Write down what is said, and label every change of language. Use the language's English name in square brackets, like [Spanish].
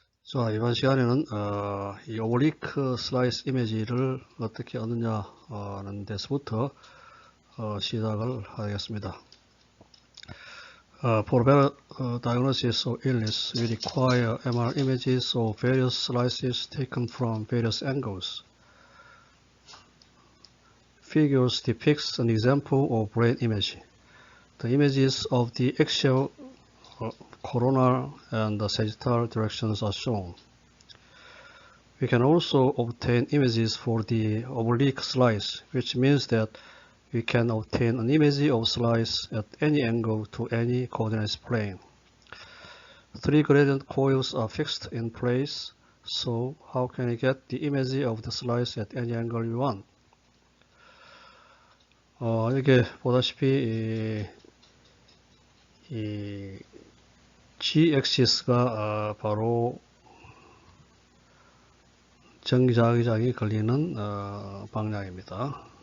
[Korean] 자, 이번 시간에는 이 오블리크 슬라이스 이미지를 어떻게 얻느냐 하는 데서부터 시작을 하겠습니다. [English] For better diagnosis of illness, we require MR images of various slices taken from various angles. Figures depicts an example of brain image. The images of the axial, coronal, and the sagittal directions are shown. We can also obtain images for the oblique slice, which means that we can obtain an image of slice at any angle to any coordinate plane. Three gradient coils are fixed in place, so how can we get the image of the slice at any angle we want? [Korean] 여기 보다시피 이 G-axis가 바로 정자기장이 걸리는 방향입니다.